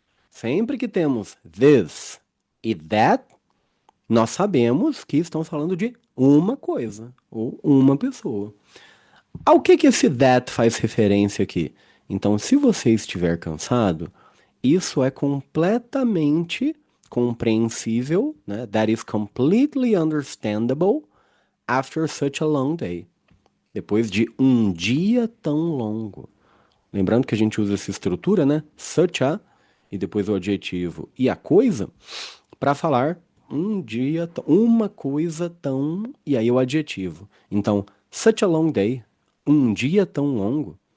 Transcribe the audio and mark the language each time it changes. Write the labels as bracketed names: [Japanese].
[Portuguese] Sempre que temos this e that, nós sabemos que estão falando de uma coisa ou uma pessoa. Ao que esse that faz referência aqui? Então, se você estiver cansado, isso é completamente compreensível, né? [English] That is completely understandable after such a long day. [Portuguese] Depois de um dia tão longo. Lembrando que a gente usa essa estrutura, né? Such a, e depois o adjetivo e a coisa, para falar um dia, uma coisa tão, e aí o adjetivo. Então, [English] such a long day, [Portuguese] um dia tão longo.